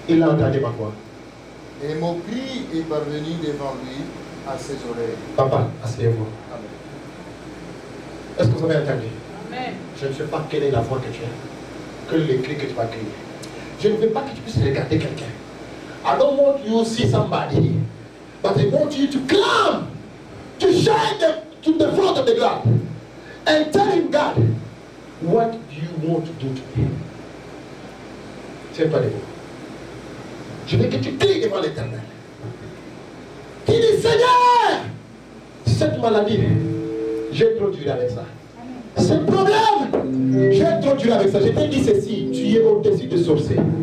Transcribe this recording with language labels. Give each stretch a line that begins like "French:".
French: Il a entendu ma voix. Et mon cri est parvenu devant lui à ses oreilles. Papa, asseyez-vous. Est-ce que vous avez entendu? Amen. Je ne sais pas quelle est la voix que tu as. Quel est le cri que tu vas crier. Je ne veux pas que tu puisses regarder quelqu'un.
English: I don't want you to see somebody. But I want you to come. To shine to the front of the God. And tell him, God, what do you want to do to me?
French: Tiens-toi debout. Je veux que tu cries devant l'Éternel. Il dit, Seigneur, cette maladie, j'ai trop duré avec ça. Ce problème, j'ai trop duré avec ça. Je t'ai dit ceci, tu es au-dessus de sorcier.